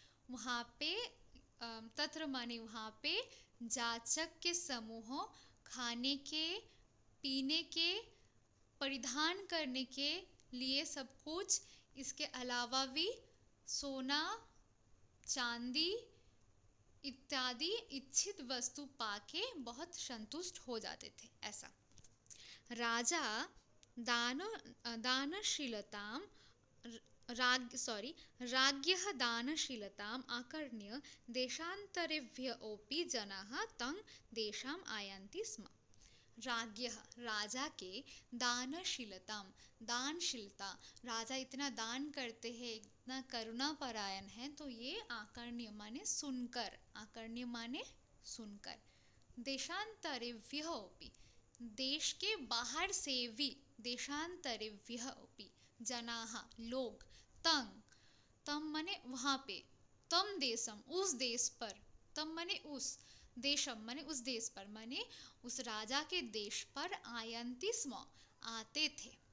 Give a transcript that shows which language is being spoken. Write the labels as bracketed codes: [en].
[hi] वहाँ पे तत्र माने वहाँ पे जाचक के समूह खाने के, पीने के, परिधान करने के लिए सब कुछ, इसके अलावा भी सोना, चांदी, इत्यादि इच्छित वस्तु पाके बहुत संतुष्ट हो जाते थे, ऐसा। [sa] राजा दान दानशीलतां राज्ञः दानशीलताम् आकर्ण्य देशान्तरेभ्योऽपि जनाः तं देशम् आयान्ति स्म। [hi] राज्ञः राजा के दानशीलताम दानशीलता, राजा इतना दान करते हैं, इतना करुणापरायण है, तो ये आकर्ण्य माने सुनकर, आकर्ण्य माने सुनकर, देशांतरेभ्योऽपि देश के बाहर से भी, देशांतरेभ्योऽपि जनाः लोग, तंग तम माने वहाँ पे, तम देशम उस देश पर, तम माने उस, देशम माने उस देश पर, माने उस राजा के देश पर आयन्ति स्म आते थे।